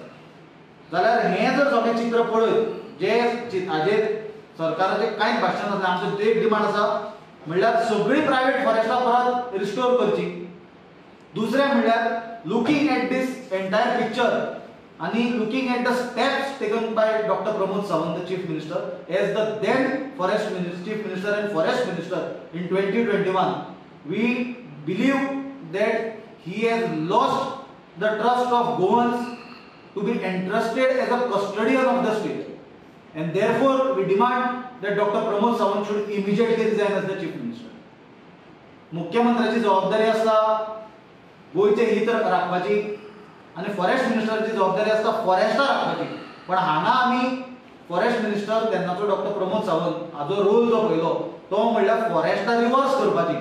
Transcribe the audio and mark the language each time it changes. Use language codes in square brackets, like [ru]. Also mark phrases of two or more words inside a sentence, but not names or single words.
[kok] जाल्यार हें जर सगळें चित्र पळयत, जे हाजेर सरकाराचें कांयच भाशण नासलें, आमचो एक डिमांड आसा म्हणल्यार सगळीं प्रायवेट फॉरेस्टां परत रिस्टोर करची. दुसरें म्हणल्यार [en] looking at this entire picture [kok] आणि [en] looking at the steps taken by Doctor Pramod Sawant, Chief Minister, as the then forest Chief Minister and Forest Minister in 2021, we believe that he has lost the trust of Goans to be entrusted as a custodian of the state, and therefore we demand that Dr. Pramod Sawant should immediately resign as the chief minister. [kok] मुख्यमंत्र्याची जबाबदारी आसता गोयचे हित राखपाची आणि फॉरेस्ट मिनिस्टरची जबाबदारी आसता फॉरेस्टां राखपाची. पण हांगा आमी [en] forest minister [kok] तेन्नाचो डॉक्टर प्रमोद सावंत हाजो रोल जो पयलो तो म्हणल्यार फॉरेस्टां रिवर्स करपाची.